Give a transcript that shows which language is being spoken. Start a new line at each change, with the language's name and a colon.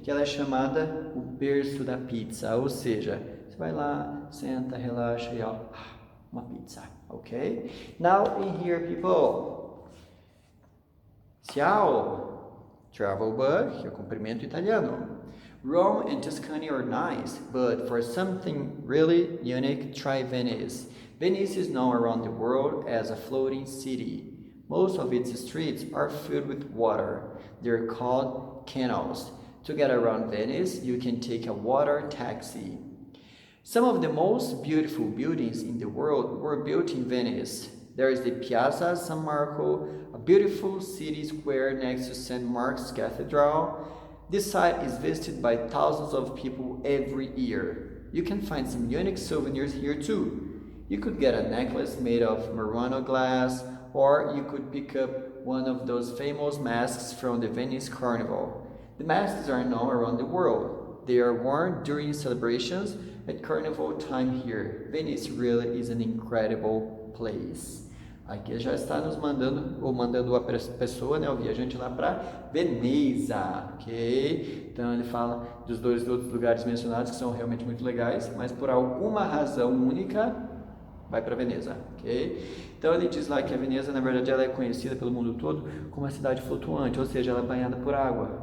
Portuguese: Que ela é chamada o berço da pizza, ou seja, você vai lá, senta, relaxa e ó, uma pizza, ok?
English: Now in here, people. Ciao, travel bug,
Portuguese: que é o cumprimento italiano.
English: Rome and Tuscany are nice, but for something really unique, try Venice. Venice is known around the world as a floating city. Most of its streets are filled with water. They're called canals. To get around Venice, you can take a water taxi. Some of the most beautiful buildings in the world were built in Venice. There is the Piazza San Marco, a beautiful city square next to St. Mark's Cathedral. This site is visited by thousands of people every year. You can find some unique souvenirs here too. You could get a necklace made of Murano glass, or you could pick up one of those famous masks from the Venice Carnival. The masks are known around the world. They are worn during celebrations at carnival time here. Venice really is an incredible place.
Portuguese: Aqui já está nos mandando a pessoa, né, o viajante lá para Veneza, ok? Então ele fala dos dois outros lugares mencionados que são realmente muito legais, mas por alguma razão única vai para Veneza, ok? Então ele diz lá que a Veneza, na verdade, ela é conhecida pelo mundo todo como uma cidade flutuante, ou seja, ela é banhada por água.